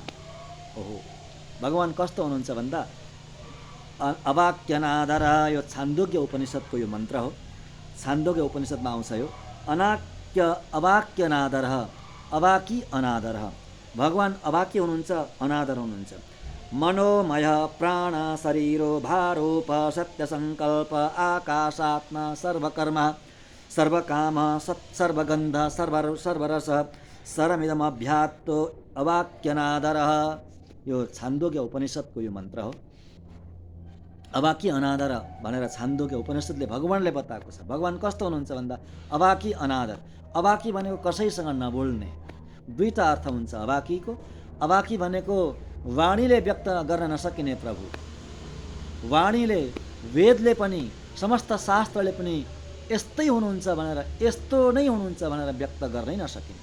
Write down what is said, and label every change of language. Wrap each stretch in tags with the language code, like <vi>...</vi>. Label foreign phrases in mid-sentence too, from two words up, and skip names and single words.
<ne>ओहो, भगवान कस्तो हुनुहुन्छ भन्दा अवाक्यनादर। यो छान्दोग्य उपनिषदको यो मन्त्र हो। छान्दोग्य उपनिषदमा आउँछ यो अवाक्यनादर, अवाकी अनादर। भगवान अवाक्य हुनुहुन्छ, अनादर हुनुहुन्छ।</ne> <sa>मनोमय प्राण शरीरो भारोप सत्य संकल्प आकाशात्मा सर्वकर्म सर्वकाम सर्वगन्ध सर्वरस सरमिदम अभ्यात्तो अवाक्यनादर।</sa> <ne>यो छान्दोग्य उपनिषदको यो मन्त्र हो। अवाकी अनादर भनेर छान्दोग्य उपनिषदले भगवानले बताएको छ। भगवान कस्तो हुनुहुन्छ भन्दा अवाकी अनादर। अवाकी भनेको कसैसँग नबोल्ने, दुईटा अर्थ हुन्छ अवाकीको। अवाकी भनेको वाणीले व्यक्त गर्न नसकिने प्रभु, वाणीले, वेदले पनि, समस्त शास्त्रले पनि यस्तै हुनुहुन्छ भनेर, यस्तो नै हुनुहुन्छ भनेर व्यक्त गर्नै नसकिने।</ne>